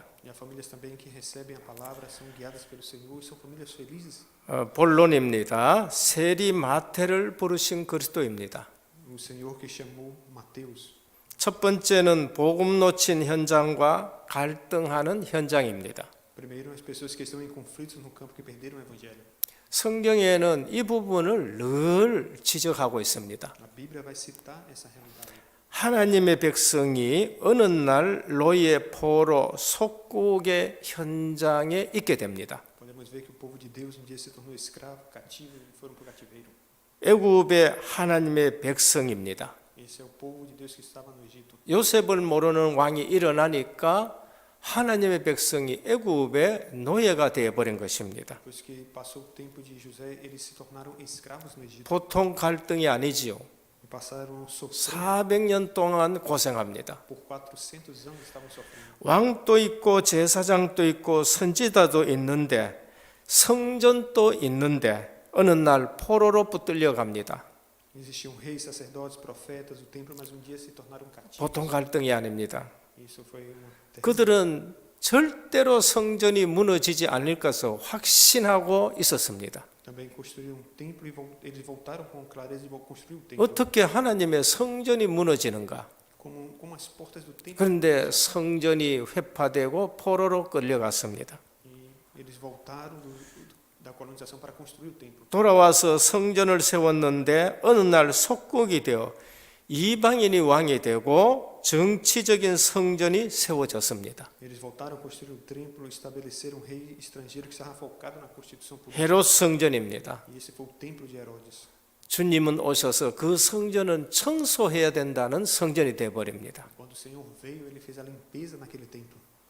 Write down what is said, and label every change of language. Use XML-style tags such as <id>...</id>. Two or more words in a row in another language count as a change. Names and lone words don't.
<pt>E há famílias também que recebem a palavra, são guiadas pelo Senhor e são famílias felizes.</pt> <ko>본론입니다. 세리 마태를 부르신 그리스도입니다.</ko> <pt>O Senhor que chamou Mateus.</pt> <ko>첫 번째는 복음 놓친 현장과 갈등하는 현장입니다.</ko> <pt>Primeiro, as pessoas que estão em conflitos no campo que perderam o evangelho.</pt> <ko>성경에는 이 부분을 늘 지적하고 있습니다.</ko> <pt>A Bíblia vai citar essa realidade.</pt> <ko>하나님의 백성이 어느 날 노예 포로 속국의 현장에 있게 됩니다.</ko> <pt>Podemos ver que o povo de Deus um dia se tornou escravo, cativo e foram para o cativeiro.</pt> <ko>애굽의 하나님의 백성입니다.</ko> <pt>Esse é o povo de Deus que estava no Egito.</pt> <ko>요셉을 모르는 왕이 일어나니까 하나님의 백성이 애굽의 노예가 되어 버린 것입니다.</ko> <pt>Depois que passou o tempo de José, eles se tornaram escravos no Egito.</pt> <ko>보통 갈등이 아니지요.</ko> <pt>E passaram a sofrer</pt> <ko>400년 동안 고생합니다.</ko> <pt>por 400 anos estavam sofrendo.</pt> <ko>왕도 있고 제사장도 있고 선지자도 있는데 성전도 있는데 어느 날 포로로 붙들려 갑니다.</ko> <pt>Existiam reis, sacerdotes, profetas, o templo, mas um dia se tornaram cativos.</pt> <ko>보통 갈등이 아닙니다.</ko> <pt>Isso foi uma terrível.</pt> <ko>그들은 절대로 성전이 무너지지 않을 것을 확신하고 있었습니다.</ko> <pt>Também construíram um templo e eles voltaram com clareza de construir o templo.</pt> <ko>어떻게 하나님의 성전이 무너지는가?</ko> <pt>Como as portas do templo.</pt> <ko>그런데 성전이 회파되고 포로로 끌려갔습니다.</ko> <pt>E eles voltaram da colonização para construir o templo.</pt> <ko>돌아와서 성전을 세웠는데 어느 날 속국이 되어 이방인이 왕이 되고 정치적인 성전이 세워졌습니다.</ko> <pt>Eles voltaram a construir o templo e estabeleceram um rei estrangeiro que estava focado na constituição política.</pt> <ko>헤롯 성전입니다.</ko> <pt>E esse foi o templo de Herodes.</pt> <ko>주님은 오셔서 그 성전은 청소해야 된다는 성전이 되어 버립니다.</ko> <pt>Quando o Senhor veio, ele fez a limpeza naquele templo.</pt>